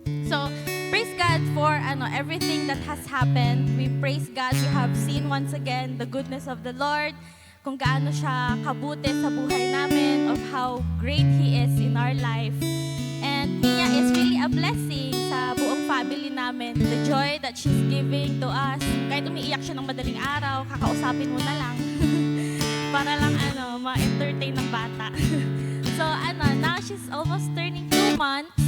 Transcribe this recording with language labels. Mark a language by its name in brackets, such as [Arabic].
[English] So, praise God for everything that has happened. We praise God. We have seen once again the goodness of the Lord, [Filipino] kung gaano siya kabuti sa buhay namin, [English] of how great He is in our life. And Mia is really a blessing [Filipino] sa buong family namin. [English] The joy that she's giving to us. [Filipino] Kahit umiiyak siya ng madaling araw, kakausapin mo na lang. Para lang ma-entertain ng bata. [English] So now she's almost turning 2 months.